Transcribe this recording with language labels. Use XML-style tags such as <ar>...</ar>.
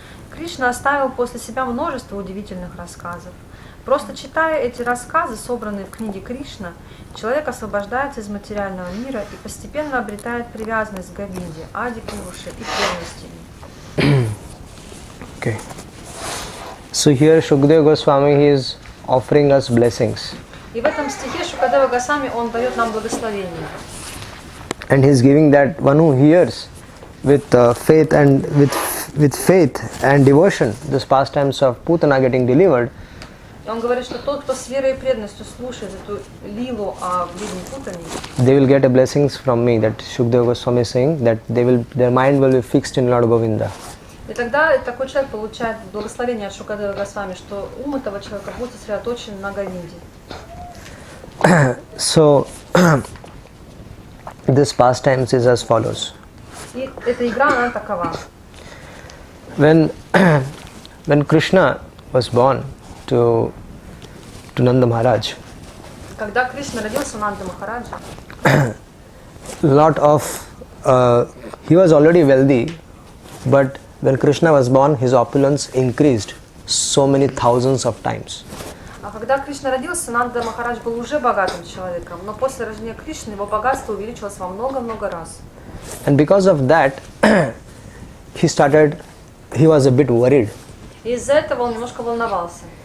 <ru>Кришна оставил после себя множество удивительных рассказов. Просто читая эти рассказы, собранные в книге Кришна, человек освобождается из материального мира и постепенно обретает привязанность к Говинде, Ади Пуруше и пряности.</ru> <en>Okay. So here Shukadeva Goswami, he is offering us blessings.</en> <ru>И в этом стихе Шукадева Госвами, он дает нам благословение.</ru> <en>And he is giving that one who hears with faith and devotion those pastimes of Putana getting delivered.</en> <ru>И он говорит, что тот, кто с верой и преданностью слушает эту лилу о ведьме Путане,</ru> <en>They will get a blessings from me. That Shukadeva Goswami is saying that their mind will be fixed in Lord Govinda.</en> <ru>и тогда такой человек получает благословение от Шукадева Госвами, что ум этого человека будет сосредоточен на Говинде.</ru> <en>So this pastimes is as follows.</en> <ru>И эта игра, она такова.</ru> <en>When Krishna was born to Nanda Maharaj,</en> <ru>Когда Кришна родился у Нанды Махараджа,</ru> <en>he was already wealthy, but when Krishna was born, his opulence increased so many thousands of times.</en> <ru>а когда Кришна родился, Нанда Махарадж был уже богатым человеком, но после рождения Кришны его богатство увеличилось во много-много раз.</ru> <en>And because of that, he was a bit worried.</en> <ru>И из-за этого он немножко волновался.</ru>